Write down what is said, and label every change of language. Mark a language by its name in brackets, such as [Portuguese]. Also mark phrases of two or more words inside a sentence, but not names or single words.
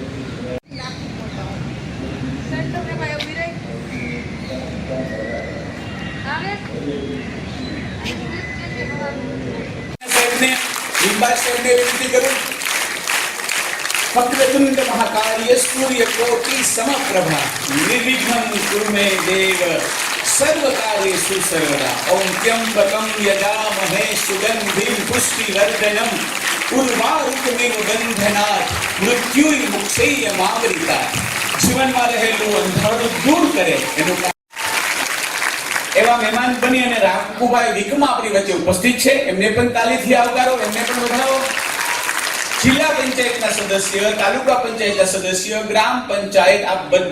[Sanskrit] वक्रतुंड महाकाय सूर्य कोटि समप्रभा निर्विघ्नं कुरु मे देव सर्व कार्येषु सर्वदा। ओम त्र्यंबकं यजामहे सुगंधिं पुष्टिवर्धनम उर्वारुकमिव बंधनात् मृत्युर्मुक्षयमामृतात्। [Gujarati] જીવનમાં રહેલું અંધારું દૂર કરે એનું એવા મહેમાન બની અને રામકુભાઈ વિકમા આપણી વચ્ચે ઉપસ્થિત છે। એમને પણ તાલીથી આવકારો, એમને પણ વધાવો। જિલ્લા પંચાયતના સદસ્ય, તાલુકા પંચાયતના સદસ્ય, ગ્રામ પંચાયત આ